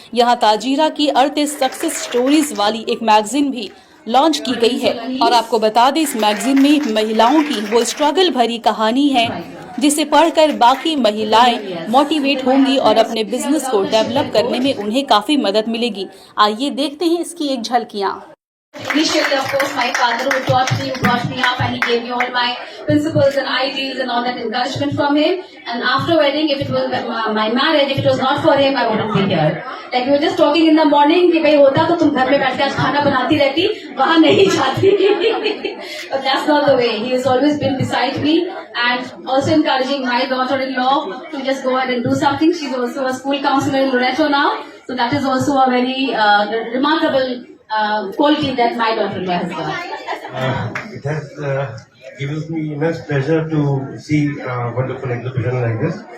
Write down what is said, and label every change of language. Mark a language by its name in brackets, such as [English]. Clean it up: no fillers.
[Hindi] यहाँ ताजीरा की 38 success stories वाली एक मैगजीन भी लॉन्च की गई है और आपको बता दें इस मैगजीन में महिलाओं की वो स्ट्रगल भरी कहानी है जिसे पढ़कर बाकी महिलाएं मोटिवेट होंगी और अपने बिजनेस को डेवलप करने में उन्हें काफी मदद मिलेगी। आइए देखते हैं इसकी एक झलकियां। [English] Initially, of course, my father who taught me, who brought me up, and he gave me all my principles and ideals and all that encouragement from him. And after wedding, if it was my marriage, if it was not for him, I wouldn't be here. Like we were just talking in the morning [Hindi] कि भाई होता तो तुम घर में बैठ के आज खाना बनाती रहती, वहाँ नहीं जाती. [English] But that's not the way. He has always been beside me and also encouraging my daughter-in-law to just go ahead and do something. She's also a school counselor in Loreto now, so that is also a very remarkable quality that my daughter-in-law has got. It has given me immense pleasure to see a wonderful exhibition like this.